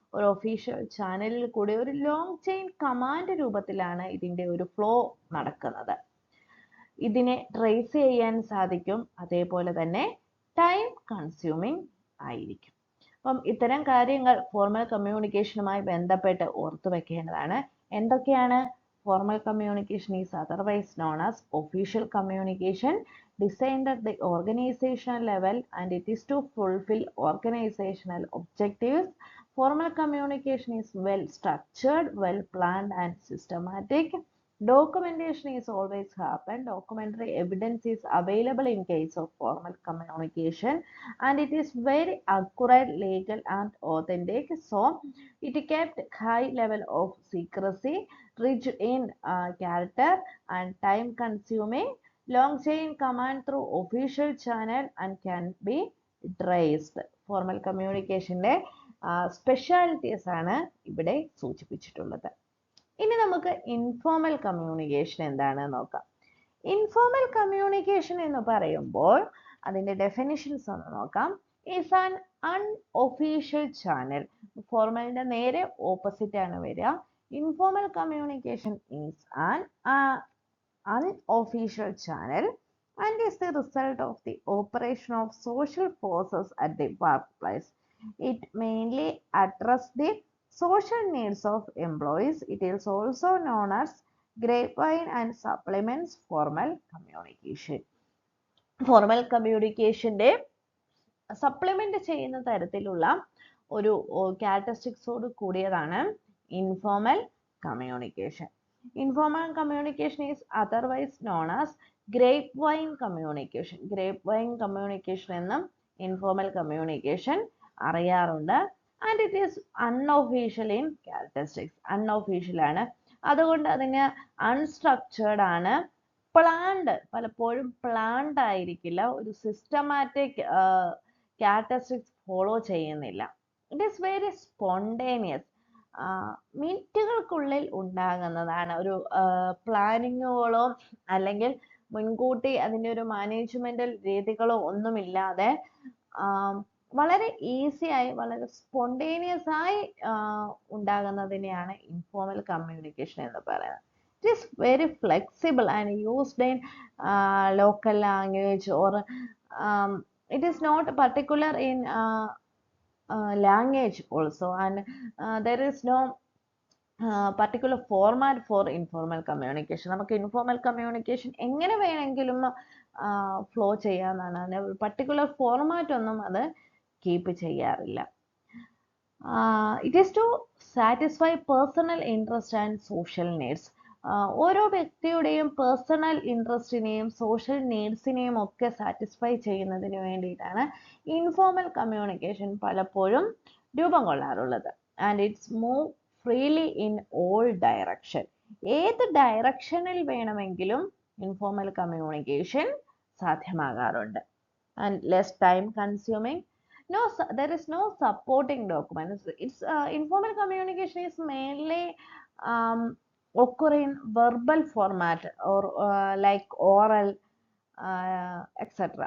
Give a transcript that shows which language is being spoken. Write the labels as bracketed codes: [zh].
[ml] ഒരു ഒഫീഷ്യൽ ചാനലിൽ കൂടി ഒരു ലോങ് ചെയിൻ കമാൻഡ് രൂപത്തിലാണ് ഇതിന്റെ ഒരു ഫ്ലോ നടക്കുന്നത്. ഇതിനെ ട്രേസ് ചെയ്യാൻ സാധിക്കും, അതേപോലെ തന്നെ ടൈം കൺസ്യൂമിങ് ആയിരിക്കും. അപ്പം ഇത്തരം കാര്യങ്ങൾ ഫോർമൽ കമ്മ്യൂണിക്കേഷനുമായി ബന്ധപ്പെട്ട് ഓർത്തു വെക്കേണ്ടതാണ്. എന്തൊക്കെയാണ്? [en] Formal communication is otherwise known as official communication, designed at the organizational level, and it is to fulfill organizational objectives. Formal communication is well structured, well planned, and systematic. Documentation is always happen. Documentary evidence is available in case of formal communication, and it is very accurate, legal, and authentic. So it kept high level of secrecy, rich in character, and time consuming, long chain command through official channel, and can be traced. [ml] Formal communication specialities ആണ് ഇവിടെ സൂചിപ്പിച്ചിട്ടുള്ളത്. ഇനി നമുക്ക് informal communication എന്താണെന്ന് നോക്കാം. Informal communication എന്ന് പറയുമ്പോൾ അതിന്റെ definitions ഒന്ന് നോക്കാം. [en] Is an unofficial channel. [ml] ഫോർമലിന്റെ നേരെ ഓപ്പോസിറ്റ് ആണ് വരിക. [en] Informal communication is an unofficial channel and is the result of the operation of social forces at the workplace. It mainly addresses the social needs of employees. It is also known as grapevine and supplements formal communication. [ml] Formal കമ്മ്യൂണിക്കേഷന്റെ supplement ചെയ്യുന്ന തരത്തിലുള്ള ഒരു ക്യാരക്ടറിസ്റ്റിക്സോട് കൂടിയതാണ് informal communication. [en] Informal communication is otherwise known as grapevine communication. [ml] Grape wine communication എന്നും informal communication അറിയാറുണ്ട്. [en] And it is unofficial in characteristics. [ml] Unofficial ആണ്, അതുകൊണ്ട് അതിന് unstructured ആണ്. Planned, പലപ്പോഴും പ്ലാൻഡ് ആയിരിക്കില്ല, ഒരു സിസ്റ്റമാറ്റിക് ക്യാരക്ടറിസ്റ്റിക്സ് ഫോളോ ചെയ്യുന്നില്ല. [en] It is very spontaneous. [ml] മിനിറ്റുകൾക്കുള്ളിൽ ഉണ്ടാകുന്നതാണ്. ഒരു പ്ലാനിങ്ങുകളോ അല്ലെങ്കിൽ മുൻകൂട്ടി അതിൻ്റെ ഒരു മാനേജ്മെന്റൽ രീതികളോ ഒന്നുമില്ലാതെ വളരെ ഈസി ആയി, വളരെ സ്പോണ്ടേനിയസ് ആയി ഉണ്ടാകുന്നതിനെയാണ് ഇൻഫോർമൽ കമ്മ്യൂണിക്കേഷൻ എന്ന് പറയുന്നത്. [en] It is very flexible and used in local language, or it is not particular in language also, and there is no particular format for informal communication. [ml] നമുക്ക് informal communication എങ്ങനെ വേണമെങ്കിലും flow ചെയ്യാന്നാണ്. അതിന് particular format ഒന്നും അത് keep ചെയ്യാറില്ല. [en] It is to satisfy personal interest and social needs. [ml] ഓരോ വ്യക്തിയുടെയും personal ഇൻട്രസ്റ്റിനെയും social നീഡ്സിനെയും ഒക്കെ സാറ്റിസ്ഫൈ ചെയ്യുന്നതിന് വേണ്ടിയിട്ടാണ് ഇൻഫോർമൽ കമ്മ്യൂണിക്കേഷൻ പലപ്പോഴും രൂപം കൊള്ളാറുള്ളത്. [en] And it's move freely in all direction. [ml] ഏത് ഡയറക്ഷനിൽ വേണമെങ്കിലും informal communication സാധ്യമാകാറുണ്ട്. [en] And less time consuming. There is no supporting documents. It's informal communication is mainly occur in verbal format, or like oral, etc.